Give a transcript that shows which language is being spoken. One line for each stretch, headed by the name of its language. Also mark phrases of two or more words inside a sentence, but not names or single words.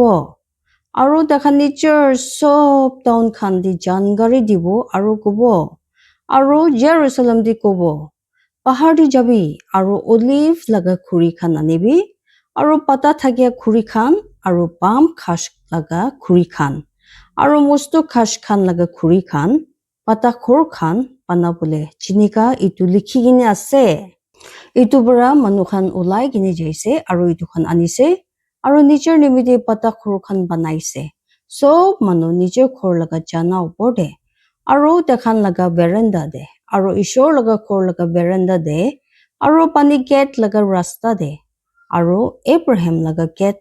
Naga Pidgin: আৰু তেখান নিজৰ সব টাউন খান দি জানগাৰি দিব আৰু কব আৰু জেৰুজালেম দি কব পাহাৰ দি যাবি আৰু অলিভ লগা খুৰি খান আনিবি আৰু পাতা থাকিয়া খুৰি খান আৰু পাম খাস লগা খুৰি খান Aro mustu khash khan laga khuri khan pata khor khan banabole jinika itu likhi gine ase. Itu bara manu khan ulai gine jaise aro itu khan anise aro nijer nimite pata khor khan banaise. Sob manu nijer khor laga jana upor de aro takhan laga veranda de aro ishor laga khor laga veranda de aro pani gate laga rasta de aro Abraham laga gate